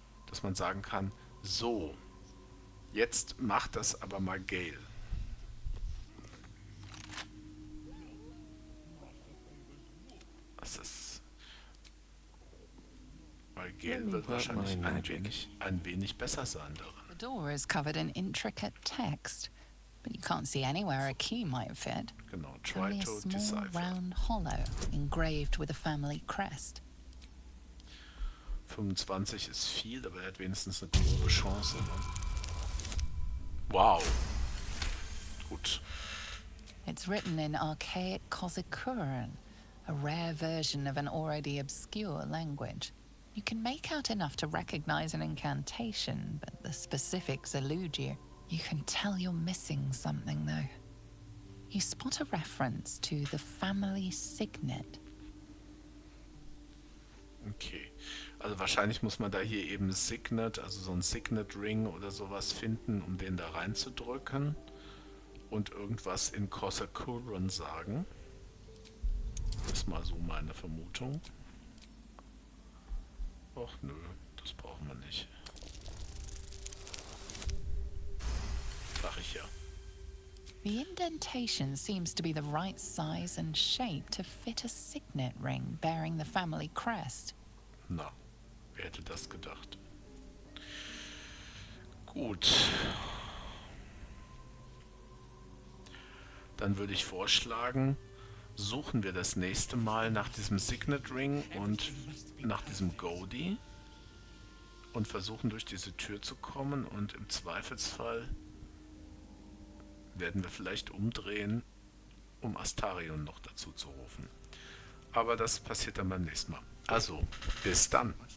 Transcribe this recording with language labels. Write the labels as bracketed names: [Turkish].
[German] Dass man sagen kann, so, jetzt macht das aber mal Gale. Das ist Gel wird wahrscheinlich ein wenig besser sein darin. [English] The door is covered in intricate text, but you can't see anywhere a key might fit. [German] Genau, try [English] Only a to small decipher. round hollow engraved with a family crest. [German] 25 ist viel, aber er hat wenigstens eine grobe Chance. Ne? Wow. Gut. [English] It's written in archaic Kozakuran, a rare version of an already obscure language. You can make out enough to recognize an incantation, but the specifics elude you. You can tell you're missing something, though. You spot a reference to the family signet. Okay. [German] Also wahrscheinlich muss man da hier eben Signet, also so ein Signet Ring oder sowas finden, um den da reinzudrücken und irgendwas in Kozakuran sagen. Das ist mal so meine Vermutung. Och nö, das brauchen wir nicht. Sag ich ja. [English] The indentation seems to be the right size and shape to fit a signet ring bearing the family crest. [German] Na, wer hätte das gedacht? Gut. Dann würde ich vorschlagen, suchen wir das nächste Mal nach diesem Signet Ring und nach diesem Goldie und versuchen durch diese Tür zu kommen und im Zweifelsfall werden wir vielleicht umdrehen, um Astarion noch dazu zu rufen. Aber das passiert dann beim nächsten Mal. Also, bis dann.